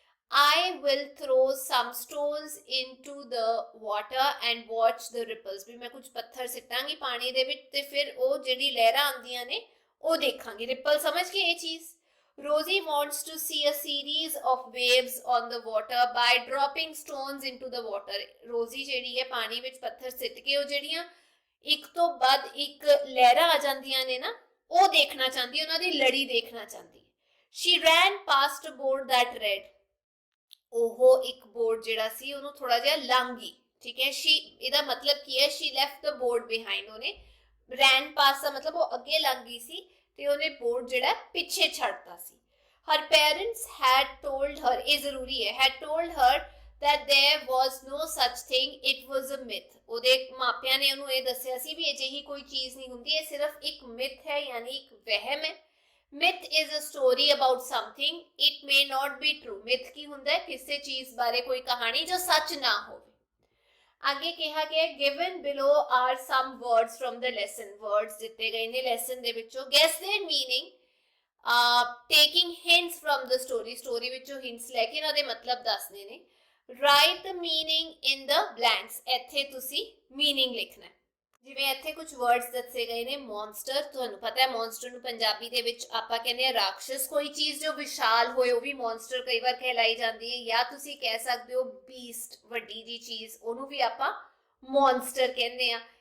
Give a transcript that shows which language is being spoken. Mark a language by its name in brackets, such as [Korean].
[English] I will throw some stones into the water and watch the ripples। [Punjabi] ਵੀ ਮੈਂ ਕੁਝ ਪੱਥਰ ਸਿੱਟਾਂਗੀ ਪਾਣੀ ਦੇ ਵਿੱਚ ਤੇ ਫਿਰ ਉਹ ਜਿਹੜੀ ਲਹਿਰਾਂ ਆਉਂਦੀਆਂ ਨੇ ਉਹ ਦੇਖਾਂਗੀ। ਰਿਪਲ ਸਮਝ ਕੇ ਇਹ ਚੀਜ਼। [English] Rosie wants to see a series of waves on the water by dropping stones into the water। [Punjabi] Rosie ਜਿਹੜੀ ਹੈ ਪਾਣੀ ਵਿੱਚ ਪੱਥਰ ਸਿੱਟ ਕੇ ਉਹ ਜਿਹੜੀਆਂ ਇੱਕ ਤੋਂ ਬਾਅਦ ਇੱਕ ਲਹਿਰਾਂ ਆ ਜਾਂਦੀਆਂ ਨੇ ਨਾ ਉਹ ਦੇਖਣਾ ਚਾਹੁੰਦੀ, ਉਹਨਾਂ ਦੀ ਲੜੀ ਦੇਖਣਾ ਚਾਹੁੰਦੀ। [English] She ran past a board that read। [Punjabi] ਉਹ ਇੱਕ ਬੋਰਡ ਜਿਹੜਾ ਸੀ ਉਹਨੂੰ ਥੋੜਾ ਜਿਹਾ ਲੰਘ ਗਈ, ਠੀਕ ਹੈ। ਸ਼ੀ ਇਹਦਾ ਮਤਲਬ ਕੀ ਹੈ? [English] She left the board behind. [Punjabi] ਉਹਨੇ ਰੈਨ ਪਾਸ ਦਾ ਮਤਲਬ ਉਹ ਅੱਗੇ ਲੰਘ ਗਈ ਸੀ ਤੇ ਉਹਨੇ ਬੋਰਡ ਜਿਹੜਾ ਪਿੱਛੇ ਛੱਡਤਾ ਸੀ। [English] her parents had told her, [Punjabi] ਇਹ ਜ਼ਰੂਰੀ ਹੈ, [English] Had told her that there was no such thing, it was a myth. [Punjabi] ਉਹਦੇ ਮਾਪਿਆਂ ਨੇ ਉਹਨੂੰ ਇਹ ਦੱਸਿਆ ਸੀ ਵੀ ਅਜਿਹੀ ਕੋਈ ਚੀਜ਼ ਨਹੀਂ ਹੁੰਦੀ, ਇਹ ਸਿਰਫ ਇੱਕ ਮਿਥ ਹੈ, ਯਾਨੀ ਇੱਕ ਵਹਿਮ ਹੈ। [English] myth is a story about something, it may not be true। myth [Punjabi] ਕੀ ਹੁੰਦਾ ਹੈ? ਕਿਸੇ ਚੀਜ਼ ਬਾਰੇ ਕੋਈ ਕਹਾਣੀ ਜੋ ਸੱਚ ਨਾ ਹੋਵੇ। [Hindi] आगे कहा गया [English] given below are some words from the lesson। [Punjabi] words ਦਿੱਤੇ ਗਏ ਨੇ lesson ਦੇ ਵਿੱਚੋਂ। [English] guess their meaning, taking hints from the story। [Punjabi] story ਵਿੱਚੋਂ hints ਲੈ ਕੇ ਇਹਨਾਂ ਦੇ ਮਤਲਬ ਦੱਸਦੇ ਨੇ। [English] write the meaning in the blanks। [Punjabi] ਇੱਥੇ ਤੁਸੀਂ meaning ਲਿਖਣਾ ਹੈ। ਜਿਵੇਂ ਇੱਥੇ ਕੁਝ ਵਰਡਸ ਦੱਸੇ ਗਏ ਨੇ। ਮੌਨਸਟਰ, ਤੁਹਾਨੂੰ ਪਤਾ ਹੈ ਮੌਨਸਟਰ ਨੂੰ ਪੰਜਾਬੀ ਦੇ ਵਿੱਚ ਆਪਾਂ ਕਹਿੰਦੇ ਆ ਰਾਖਸ਼। ਕੋਈ ਚੀਜ਼ ਜੋ ਵਿਸ਼ਾਲ ਹੋਏ ਉਹ ਵੀ ਮੌਨਸਟਰ ਕਈ ਵਾਰ ਕਹਿਲਾਈ ਜਾਂਦੀ ਹੈ, ਜਾਂ ਤੁਸੀਂ ਕਹਿ ਸਕਦੇ ਹੋ ਬੀਸਟ, ਵੱਡੀ ਜੀ ਚੀਜ਼, ਉਹਨੂੰ ਵੀ ਆਪਾਂ ਮੌਨਸਟਰ ਕਹਿੰਦੇ ਆ।